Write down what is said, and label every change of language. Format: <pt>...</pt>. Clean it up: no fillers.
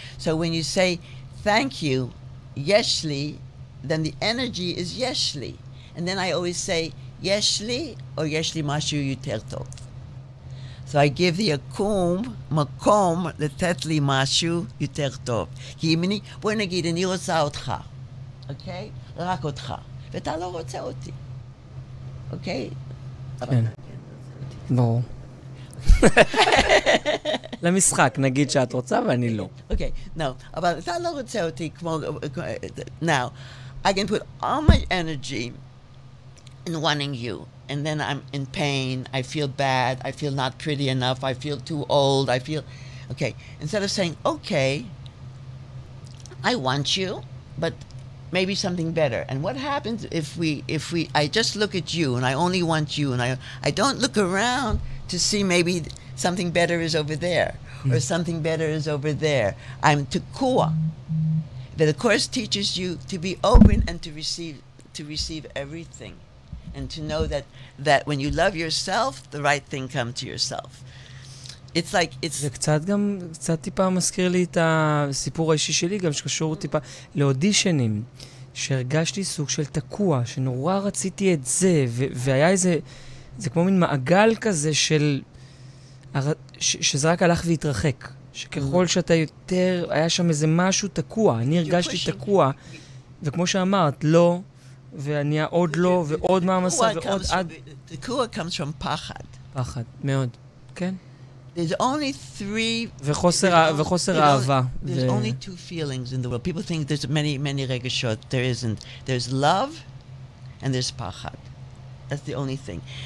<en>So when you say, thank you,</en> <he>יש לי,</he> <en>then the energy is יש לי. And then I always say,</en> <he>יש לי, או יש לי משהו יותר טוב. So I give the מקום לתת לי משהו יותר טוב. כי אם בוא נגיד, אני רוצה אותך, אוקיי? רק אותך. ואתה לא רוצה אותי. אוקיי? כן. ברור. למשחק, נגיד שאת רוצה ואני לא. אוקיי, no. אבל אתה לא רוצה אותי כמו...</he> <en>Now, I can put all my energy in wanting you. And then I'm in pain, I feel bad, I feel not pretty enough, I feel too old, I feel... Okay, instead of saying, okay, I want you, but maybe something better. And what happens if I just look at you and I only want you and I don't look around to see maybe something better is over there or something better is over there. I'm</en> <he>tekua.</he> <en>The Course teaches you to be open and to receive everything, and to know that when you love yourself, the right thing comes to yourself. It's like it's.</en> <he>זה קצת טיפה מזכיר לי את הסיפור האישי שלי, גם שקשור טיפה לאודישנים, שהרגשתי סוג של תקוע, שנורא רציתי את זה, והיה איזה, זה כמו מין מעגל כזה של, שזה רק הלך והתרחק. שככל שאתה יותר, היה שם איזה משהו תקוע, אני הרגשתי תקוע, וכמו שאמרת, לא, ואני עוד לא, ועוד מאמסה, ועוד עד... תקוע comes from פחד. פחד, מאוד, כן.</he> <en>There's only three...</en> <he>וחוסר אהבה.</he> <en>There's only two feelings in the world. People think there's many</en> <he>רגשות.</he> <en>There isn't. There's love and there's</en> <he>פחד.</he> <en>That's the only thing.</en>